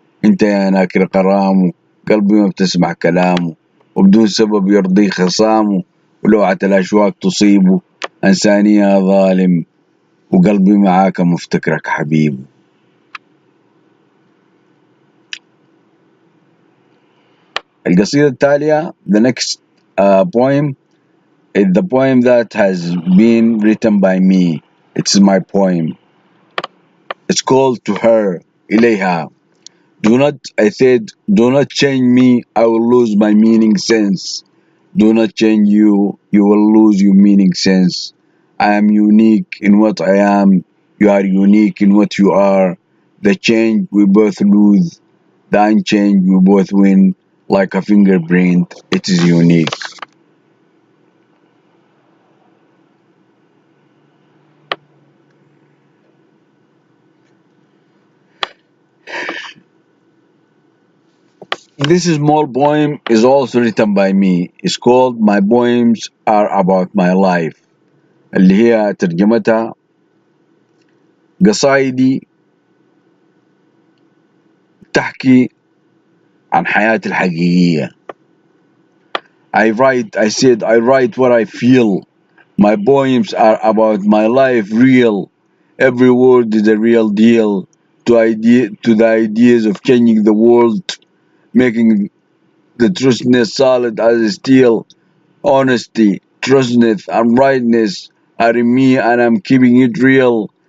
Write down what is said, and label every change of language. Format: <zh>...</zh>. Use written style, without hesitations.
<ar>انت يا ناكر غرامه قلبي ما بتسمع كلامه وبدون سبب يرضي خصامه. ولوعة الأشواق تصيبه أنساني يا ظالم وقلبي معاك مفتكرك حبيبه. القصيدة التالية</ar> <en>the next poem is the poem that has been written by me. It's my poem. It's called To Her, إليها. Do not, I said, do not change me, I will lose my meaning sense. Do not change you, you will lose your meaning sense. I am unique in what I am, you are unique in what you are. The change we both lose, the unchanged we both win. Like a fingerprint, it is unique. This small poem is also written by me. It's called My Poems Are About My Life.</en> <ar>اللي هي ترجمتها قصايدي تحكي عن حياتي الحقيقية.</ar> <en>I write what I feel. My poems are about my life real. Every word is a real deal to the ideas of changing the world, making the truthness solid as steel. Honesty, truthfulness, and rightness are in me, and I'm keeping it real.</en>